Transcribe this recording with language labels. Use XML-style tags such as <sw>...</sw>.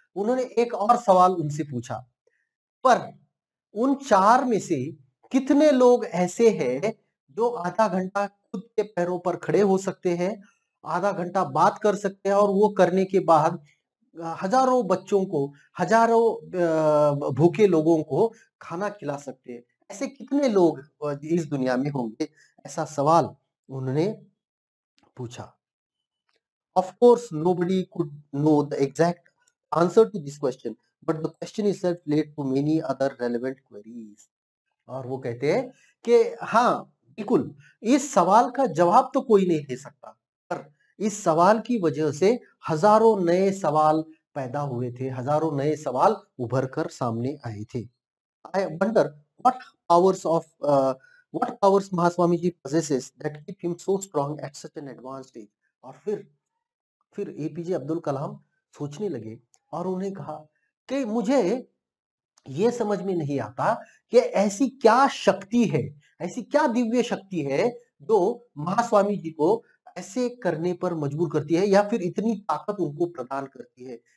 <hi>उन्होंने एक और सवाल उनसे पूछा, पर उन 4 में से कितने लोग ऐसे हैं जो आधा घंटा खुद के पैरों पर खड़े हो सकते हैं, आधा घंटा बात कर सकते हैं और वो करने के बाद हजारों बच्चों को, हजारों भूखे लोगों को खाना खिला सकते हैं। ऐसे कितने लोग इस दुनिया में होंगे? ऐसा सवाल उन्होंने पूछा।</hi> <en>Of course, nobody could know the exact answer to this question, but the question itself led to many other relevant queries.</en> <hi>और वो कहते हैं कि हाँ, बिल्कुल, इस सवाल का जवाब तो कोई नहीं दे सकता, पर इस सवाल की वजह से हजारों नए सवाल पैदा हुए थे, हजारों नए सवाल उभर कर सामने आए थे।</hi> <en>I wonder what powers of what powers Mahaswamiji possesses that keep him so strong at such an advanced age.</en> <hi>और फिर एपीजे अब्दुल कलाम सोचने लगे और उन्होंने कहा कि मुझे ये समझ में नहीं आता कि ऐसी क्या शक्ति है, ऐसी क्या दिव्य शक्ति है जो महास्वामी जी को ऐसे करने पर मजबूर करती है या फिर इतनी ताकत उनको प्रदान करती है।</hi>